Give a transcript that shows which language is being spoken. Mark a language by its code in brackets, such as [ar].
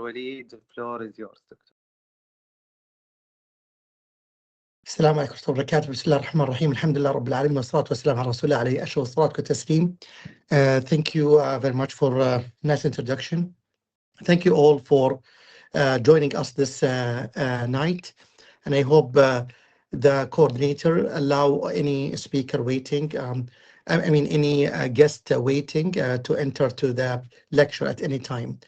[en] Walid, the floor is yours, doctor. [ar] السلام عليكم ورحمة الله وبركاته. بسم الله الرحمن الرحيم. الحمد لله رب العالمين والصلاة والسلام على رسول الله عليه أشرف الصلاة والتسليم. [en] Thank you very much for nice introduction. Thank you all for joining us this night, and I hope the coordinator allow any speaker waiting, any guest waiting to enter to the lecture at any time.